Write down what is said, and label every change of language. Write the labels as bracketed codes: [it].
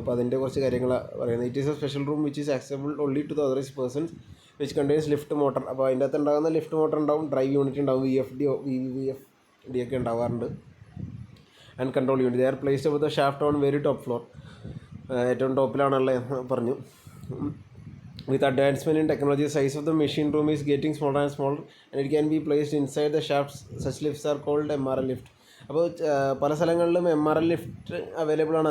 [ml] അപ്പോൾ അതിൻ്റെ കുറച്ച് കാര്യങ്ങളാണ് പറയുന്നത്. [en] It is a special room which is accessible only to the authorised persons which contains lift motor. [ml] അപ്പോൾ അതിൻ്റെ അകത്ത് ഉണ്ടാകുന്ന ലിഫ്റ്റ് മോട്ടർ ഉണ്ടാവും, ഡ്രൈവ് യൂണിറ്റ് ഉണ്ടാവും, VFD ഒക്കെ ഉണ്ടാവാറുണ്ട്, and control unit. [en] They are placed of the shaft on very top floor. [ml] ഏറ്റവും ടോപ്പിലാണുള്ളത് പറഞ്ഞു. [en] With advancement in technology, the size of the machine room is getting smaller and smaller, and it can be placed inside the shafts. Such lifts are called MRL lift. [ml] അപ്പോൾ പല സ്ഥലങ്ങളിലും MRL lift available ആണ്.